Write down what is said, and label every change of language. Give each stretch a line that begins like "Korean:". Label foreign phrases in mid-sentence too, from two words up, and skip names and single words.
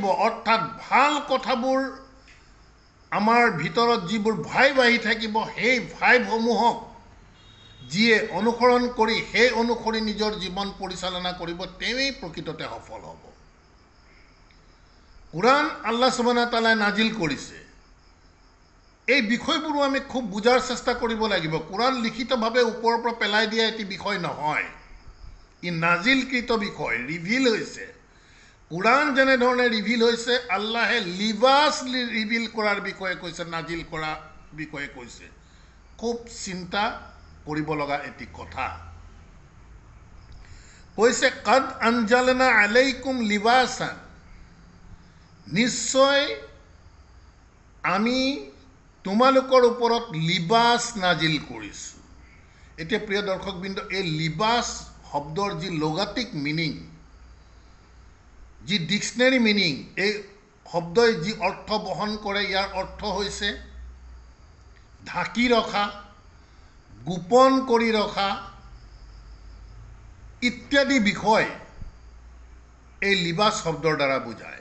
Assamese: অৰ্থাৎ ভাল কথাবোৰ আমাৰ ভিতৰত যিবোৰ ভাইব আহি থাকিব, সেই ভাইবসমূহক যিয়ে অনুসৰণ কৰি সেই অনুসৰি নিজৰ জীৱন পৰিচালনা কৰিব, তেওঁই প্ৰকৃততে সফল হ'ব। কোৰাণ
Arabic: الله سبحانه وتعالى
Assamese: নাজিল কৰিছে। এই বিষয়বোৰো আমি খুব বুজাৰ চেষ্টা কৰিব লাগিব। কোৰাণ লিখিতভাৱে ওপৰৰ পৰা পেলাই দিয়া এটি বিষয় নহয়, ই নাজিলকৃত বিষয়, ৰিভিল হৈছে। কোৰাণ যেনেধৰণে ৰিভিল হৈছে, আল্লাহে লিবাস ৰিভিল কৰাৰ বিষয়ে কৈছে, নাজিল কৰা বিষয়ে কৈছে। খুব চিন্তা কৰিব লগা এটি কথা। কৈছে
Arabic: قد أنزلنا عليكم لباسا,
Assamese: নিশ্চয় আমি তোমালোকৰ ওপৰত লিবাস নাজিল কৰিছোঁ। এতিয়া প্ৰিয় দৰ্শকবৃন্দ, এই লিবাস শব্দৰ যি
English: logical meaning,
Assamese: যি
English: dictionary meaning,
Assamese: এই শব্দই যি অৰ্থ বহন কৰে, ইয়াৰ অৰ্থ হৈছে ঢাকি ৰখা, গোপন কৰি ৰখা ইত্যাদি বিষয় এই লিবাস শব্দৰ দ্বাৰা বুজায়।